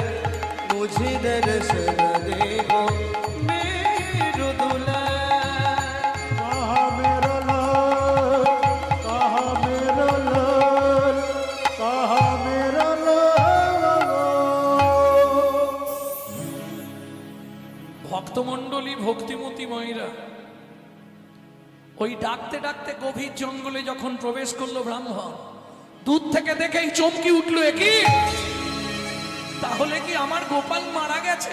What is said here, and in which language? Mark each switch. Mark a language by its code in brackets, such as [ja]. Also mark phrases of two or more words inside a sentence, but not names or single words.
[hi] मुझे दर्शन दे गो मेरो दूल्हा। कहाँ मेरा लाल, कहाँ मेरा लाल, कहाँ मेरा लाल। [bn] ভক্তমণ্ডলী, ভক্তিমতী ময়রা ওই ডাকতে ডাকতে গভীর জঙ্গলে যখন প্রবেশ করলো ব্রাহ্মণ, দূর থেকে দেখেই চমকি উঠলো, কি তাহলে কি আমার গোপাল মারা গেছে?